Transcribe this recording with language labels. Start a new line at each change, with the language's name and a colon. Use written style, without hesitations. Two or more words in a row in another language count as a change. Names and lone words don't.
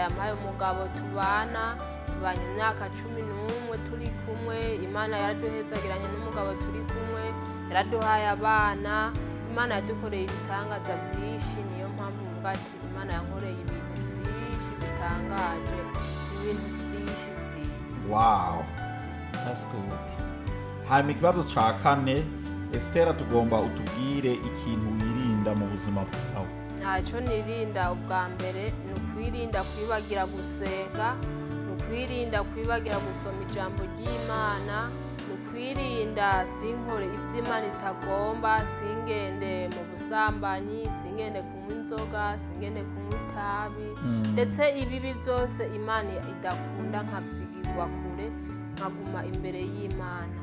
Rundi: Yampaye umugabo tubanye imyaka 11 turi kumwe. Imana yaraduhezagiranye n'umugabo turi kumwe, yaraduhaye abana. Imana yadukoreye ibitangaza byinshi, niyo mpamvu mvuga ati Imana yankoreye ibintu byinshi bitangaje, ibintu byinshi byiza.
English: Wow, that's good.
Rundi: Hanyuma ikibazo ca kane, Estelle, tugomba utubwire ikintu wirinda mu buzima bwawe. Ntacyo nirinda. Ubwa mbere ni ukwirinda kwibagira gusenga, ni ukwirinda kwibagira gusoma ijambo ry'Imana, ni ukwirinda sinkore iby'Imana itagomba, singende mu busambanyi, singende kunywa inzoga, singende kunywa itabi, ndetse ibibi byose Imana idakunda nkabyigirwa kure, nkaguma imbere y'Imana.